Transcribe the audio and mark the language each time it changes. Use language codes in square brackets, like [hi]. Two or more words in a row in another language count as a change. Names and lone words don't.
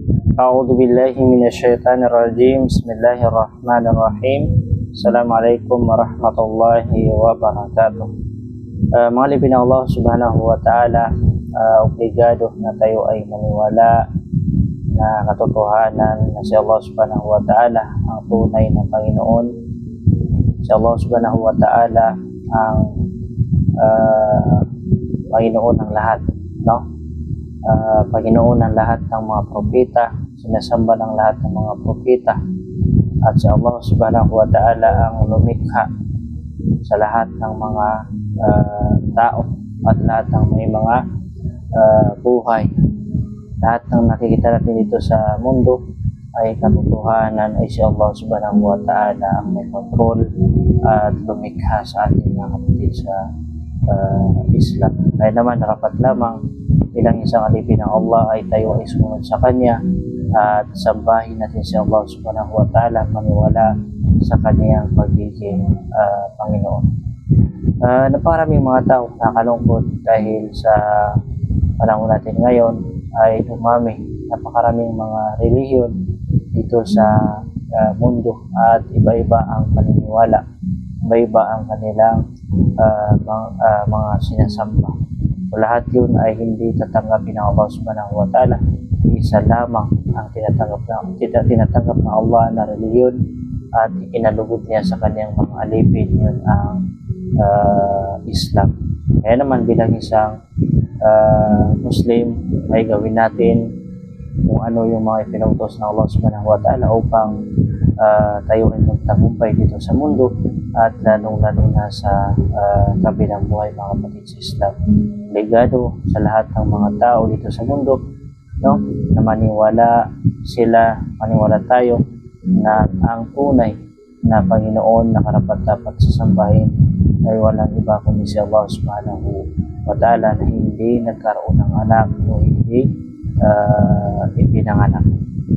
[ar] أعوذ بالله من الشيطان الرجيم. بسم الله الرحمن الرحيم. السلام عليكم ورحمة الله وبركاته. [tl] Mga libin ng Allah [ar] سبحانه وتعالى, [tl] obligado na tayo ay maniwala na katotohanan na si Allah [ar] سبحانه وتعالى [tl] ang tunay na Panginoon. Si Allah [ar] سبحانه وتعالى [tl] ang Panginoon ng lahat, no? Panginoon ng lahat ng mga propeta, sinasamba ng lahat ng mga propeta, at si Allah [ar] سبحانه وتعالى [tl] ang lumikha sa lahat ng mga tao at lahat ng may mga buhay. Lahat ng nakikita natin dito sa mundo ay katotohanan ay si Allah [ar] سبحانه وتعالى [tl] ang may control at lumikha sa ating mga kapatid sa Islam. Kaya naman narapat lamang bilang isang alipin ng Allah ay tayo ay sumunod sa Kanya at sambahin natin si Allah [ar] سبحانه وتعالى, [tl] maniwala sa Kanyang pagiging Panginoon. Napakaraming mga tao nakalungkot dahil sa panahon natin ngayon ay dumami napakaraming mga relihiyon dito sa mundo at iba-iba ang paniniwala, iba-iba ang kanilang mga sinasamba. So, lahat yun ay hindi tatanggapin ng Allah [ar] سبحانه وتعالى. [tl] Isa lamang ang tinatanggap ng Allah na reliyon at ikinalugod niya sa kanyang mga alipin, yun ang Islam. Kaya naman bilang isang Muslim ay gawin natin kung ano yung mga ipinutos ng Allah [ar] سبحانه وتعالى [tl] upang tayo ay magtagumpay dito sa mundo at lalong-lalo na sa kabilang buhay, mga kapatid sa Islam. Ligado sa lahat ng mga tao dito sa mundo, no, na maniwala tayo na ang tunay na Panginoon na karapat-dapat sasambahin ay walang iba kundi si Allah [ar] سبحانه وتعالى [tl] na hindi nagkaroon ng anak o hindi ipinanganak.